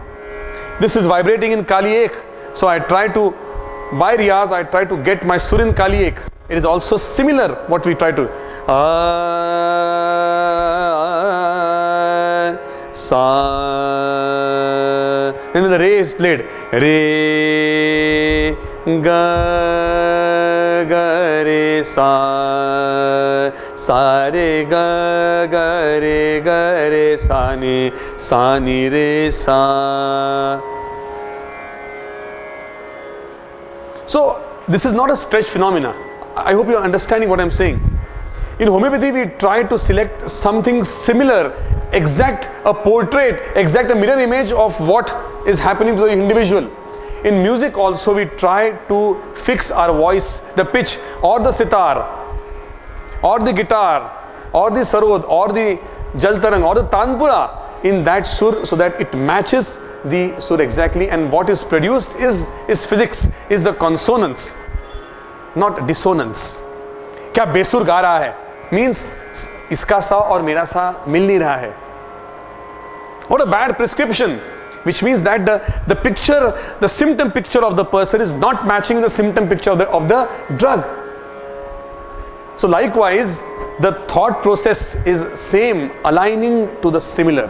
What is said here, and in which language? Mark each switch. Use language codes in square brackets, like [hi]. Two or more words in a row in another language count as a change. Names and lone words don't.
[en] This is vibrating in Kali Ek. So I try to, by riyaz, I try to get my sur in Kali Ek. It is also similar what we try to. [hi] Sa. [en] And then the re is played. [hi] Re, ga, ga, re, sa. sa re ga re sa ni re sa. [en] So this is not a stretch phenomena. I hope you are understanding what I am saying. In homeopathy, we try to select something similar, exact a portrait, exact a mirror image of what is happening to the individual. In music also, we try to fix our voice, the pitch, or the sitar, or the guitar, or the sarod, or the jaltarang, or the tanpura in that sur, so that it matches the sur exactly, and what is produced is physics, is the consonance, not dissonance. [hi] क्या बेसुर गा रहा है means इसका सा और मेरा सा मिल नहीं रहा है. [en] What a bad prescription, which means that the picture, the symptom picture of the person is not matching the symptom picture of the drug. So likewise, the thought process is same, aligning to the similar.